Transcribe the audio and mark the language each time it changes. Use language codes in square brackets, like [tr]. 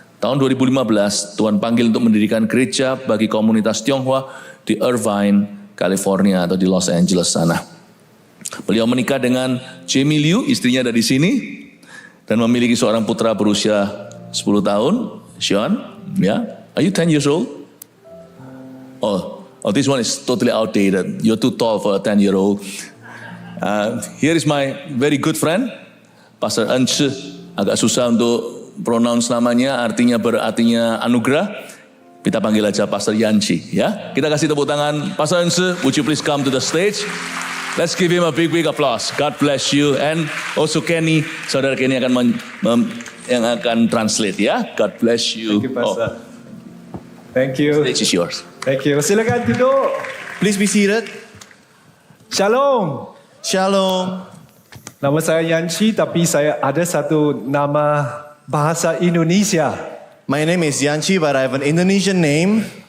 [id] Tahun 2015, Tuhan panggil untuk mendirikan gereja bagi komunitas Tionghoa di Irvine, California, atau di Los Angeles sana. Beliau menikah dengan Jamie Liu, istrinya ada di sini, dan memiliki seorang putra berusia 10 tahun, Sean, ya. [en] Are you 10 years old? Oh, this one is totally outdated. You're too tall for a 10-year-old. Here is my very good friend, Pastor Ence. [id] Agak susah untuk pronounce namanya, artinya anugerah. Kita panggil aja Pastor Yanchi, ya. Kita kasih tepuk tangan. Pastor Ence, [en] would you please come to the stage? Let's give him a big applause. God bless you. And also Kenny, [id] saudara Kenny akan yang akan translate, ya. [en] God bless you. Thank you, Pastor. Thank you. Stage is yours. Thank you. [id] Silakan duduk. [en] Please be seated. [he] Shalom. Shalom. [id] Nama saya Yanchi, tapi saya ada satu nama bahasa Indonesia. [en] My name is Yanchi, but I have an Indonesian name.